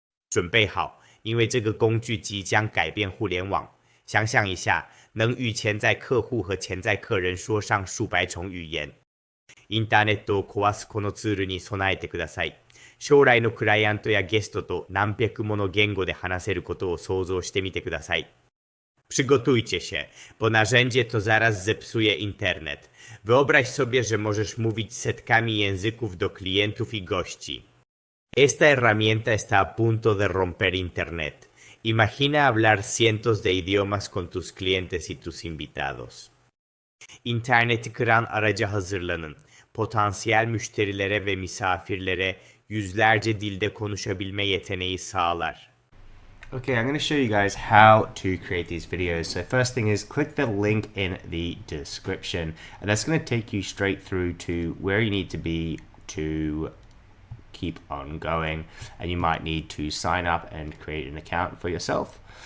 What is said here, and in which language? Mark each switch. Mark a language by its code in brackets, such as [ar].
[zh] 准备好，因为这个工具即将改变互联网。想象一下，能与潜在客户和潜在客人说上数百种语言。 [ja] インターネットを壊すこのツールに備えてください。将来のクライアントやゲストと何百もの言語で話せることを想像してみてください。 [pl] Przygotujcie się, bo narzędzie to zaraz zepsuje internet. Wyobraź sobie, że możesz mówić setkami języków do klientów i gości. [es] Esta herramienta está a punto de romper internet. Imagina hablar cientos de idiomas con tus clientes y tus invitados. [tr] İnterneti kıran araca hazırlanın. Potansiyel müşterilere ve misafirlere yüzlerce dilde konuşabilme yeteneği sağlar. [en] Okay, I'm going to show you guys how to create these videos. So first thing is click the link in the description, and that's going to take you straight through to where you need to be to keep on going. And you might need to sign up and create an account for yourself.